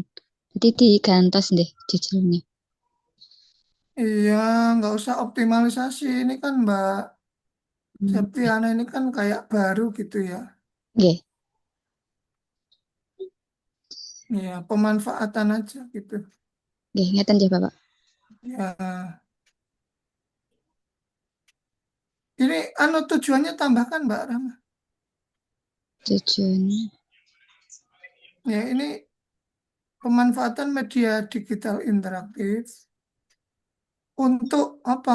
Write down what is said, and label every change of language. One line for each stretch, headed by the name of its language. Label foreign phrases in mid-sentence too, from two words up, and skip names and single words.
Indonesian: Jadi digantos deh judulnya. Iya, nggak usah optimalisasi. Ini kan Mbak Septiana ini kan kayak baru gitu ya. Nggih. Iya, pemanfaatan aja gitu.
Javanese: Nggih, ngeten nggih,
Indonesian: Bapak. Ya, ini tujuannya tambahkan Mbak Rama. Tujuannya. Ya, ini pemanfaatan media digital interaktif untuk apa?